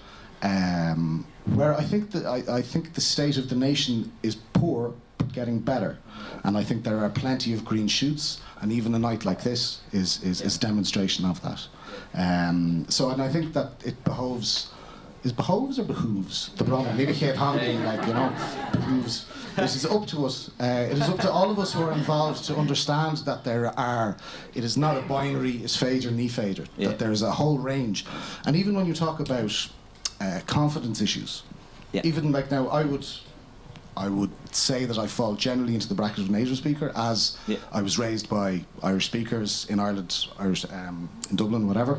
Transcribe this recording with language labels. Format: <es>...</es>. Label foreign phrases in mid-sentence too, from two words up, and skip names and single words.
<en>Where I think that I think the state of the nation is poor but getting better, and I think there are plenty of green shoots, and even a night like this is demonstration of that. So, and I think that it behoves. Is behoves or behooves? The problem, maybe like, behooves. This is up to us. It is up to all of us who are involved to understand that it is not a binary,</en> <ga>is féidir, ní féidir,</ga> <en>that there is a whole range. And even when you talk about confidence issues, even like now, I would say that I fall generally into the bracket of native speaker, as I was raised by Irish speakers in Ireland, Irish in Dublin, whatever.</en>